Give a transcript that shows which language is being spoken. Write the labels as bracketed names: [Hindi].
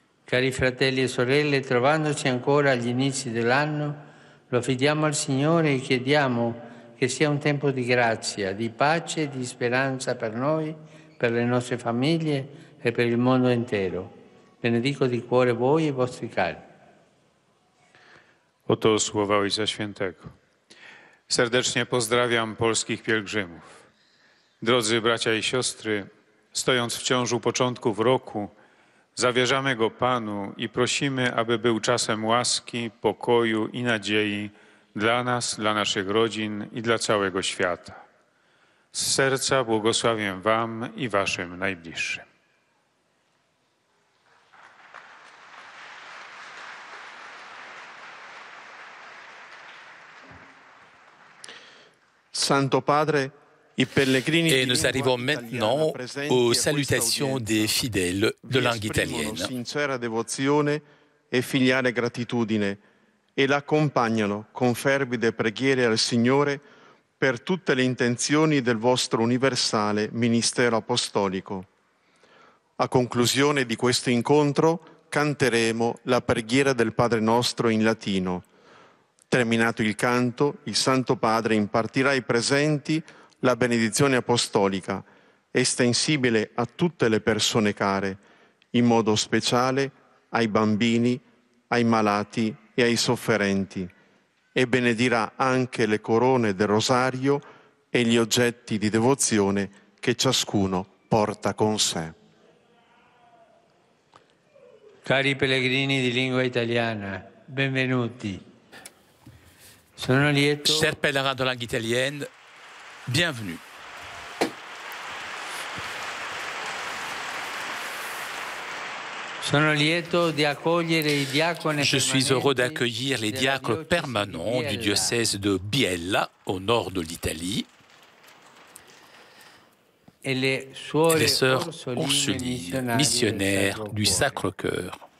[Italian] Cari fratelli e sorelle, trovandoci ancora agli inizi dell'anno, lo affidiamo al Signore e chiediamo che sia un tempo di grazia, di pace e di speranza per noi, per le nostre famiglie e per il mondo intero. Benedico di cuore voi e i vostri cari. [Polish] Oto słowa Ojca Świętego. Serdecznie pozdrawiam polskich pielgrzymów. Drodzy bracia i siostry, stojąc wciąż u początków roku, zawierzamy go Panu i prosimy, aby był czasem łaski, pokoju i nadziei dla nas, dla naszych rodzin i dla całego świata. Z serca błogosławię Wam i Waszym najbliższym. [Italian] Santo Padre, [French] Et nous arrivons maintenant aux salutations des fidèles de langue italienne. [Italian] Sincera devozione e filiale gratitudine e l'accompagnano con fervide preghiere al Signore per tutte le intenzioni del vostro universale ministero apostolico. A conclusione di questo incontro canteremo la preghiera del Padre nostro in latino. Terminato il canto, il Santo Padre impartirà ai presenti la benedizione apostolica, estensibile a tutte le persone care, in modo speciale ai bambini, ai malati e ai sofferenti, e benedirà anche le corone del rosario e gli oggetti di devozione che ciascuno porta con sé. Cari pellegrini di lingua italiana, benvenuti. Sono lieto. [French] Chers pèlerins de langue italienne, bienvenue. Je suis heureux d'accueillir les diacres permanents du diocèse de Biella, au nord de l'Italie, et les sœurs Ursulines, missionnaires du Sacre-Cœur.